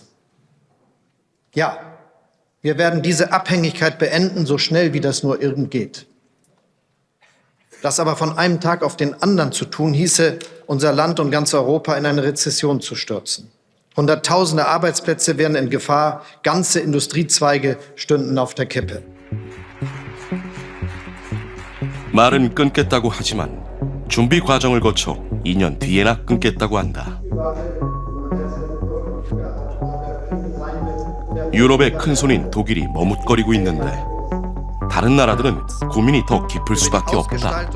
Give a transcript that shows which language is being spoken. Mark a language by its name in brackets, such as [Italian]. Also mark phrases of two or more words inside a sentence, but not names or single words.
[German] Ja, wir werden diese Abhängigkeit beenden, so schnell wie das nur irgend geht. Das aber von einem Tag auf den anderen zu tun, hieße, unser Land und ganz Europa in eine Rezession zu stürzen. Hunderttausende Arbeitsplätze wären in Gefahr, ganze Industriezweige stünden auf der Kippe. [Korean] 말은 끊겠다고 하지만 준비 과정을 거쳐 2년 뒤에나 끊겠다고 한다. 유럽의 큰손인 독일이 머뭇거리고 있는데 다른 나라들은 고민이 더 깊을 수밖에 없다.